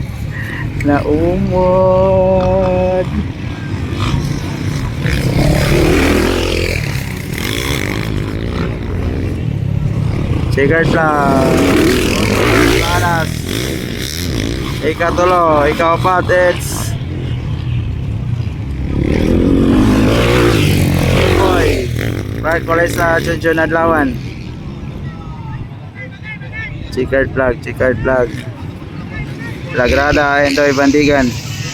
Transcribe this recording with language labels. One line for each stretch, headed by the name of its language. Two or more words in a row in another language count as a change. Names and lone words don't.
Bikol: Naumod.
English: Checkered flag.
Bikol: Panas. Ika-3, ika-4,
English: it's Boy. Right,
Bikol: Colesa, Junjun Adlawan.
English: Checkered flag, checkered flag.
Bikol: Lagrada, Endoy Bandigan.